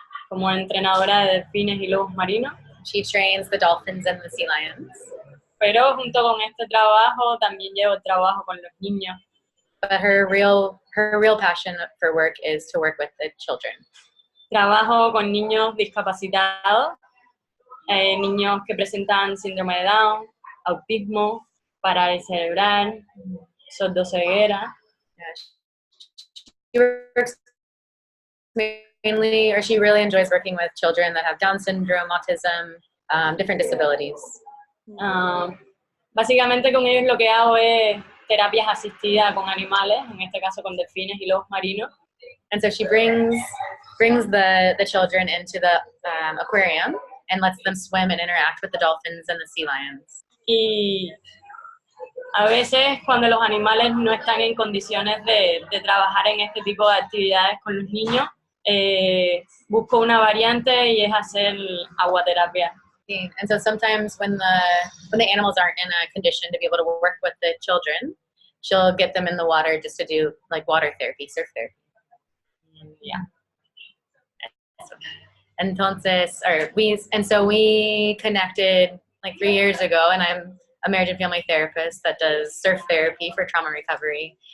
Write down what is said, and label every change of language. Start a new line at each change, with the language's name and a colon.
Spanish: Como entrenadora de delfines y lobos marinos.
English: She trains the dolphins and the sea lions.
Spanish: Pero junto con este trabajo también llevo el trabajo con los niños.
English: But her real passion for work is to work with the children.
Spanish: Trabajo con niños discapacitados, niños que presentan síndrome de Down, autismo, parálisis cerebral, sordoceguera.
English: She works mainly, or she really enjoys working with children that have Down syndrome, autism, different disabilities.
Spanish: Básicamente con ellos lo que hago es terapias asistidas con animales, en este caso con delfines y lobos marinos.
English: And so she brings the children into the aquarium and lets them swim and interact with the dolphins and the sea lions.
Spanish: Y a veces cuando los animales no están en condiciones de trabajar en este tipo de actividades con los niños, busco una variante y es hacer aguaterapia.
English: And so sometimes when the animals aren't in a condition to be able to work with the children, she'll get them in the water just to do like water therapy, surf therapy. Yeah. Entonces, so we connected like 3 years ago, and I'm a marriage and family therapist that does surf therapy for trauma recovery.